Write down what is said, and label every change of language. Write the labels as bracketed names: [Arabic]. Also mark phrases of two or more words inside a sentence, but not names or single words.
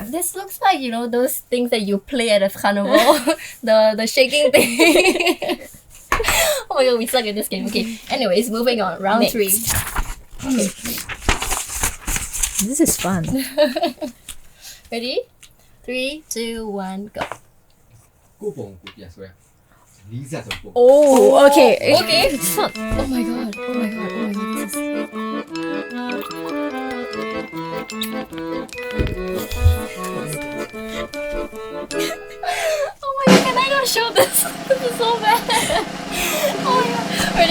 [English] This looks like those things that you play at a carnival. the shaking thing. Oh my god, we suck at this game. Okay. Anyways, moving on. Round Next. 3. Okay. This is fun. Ready? 3, 2, 1, go. [Burmese] ကိုပုံကိုပြဆွဲ40ဆိုပုံ [English] Oh, okay. Okay. It's fun. Oh my god. This is... oh my god, can I not show this? This is so bad. Oh my god. Ready?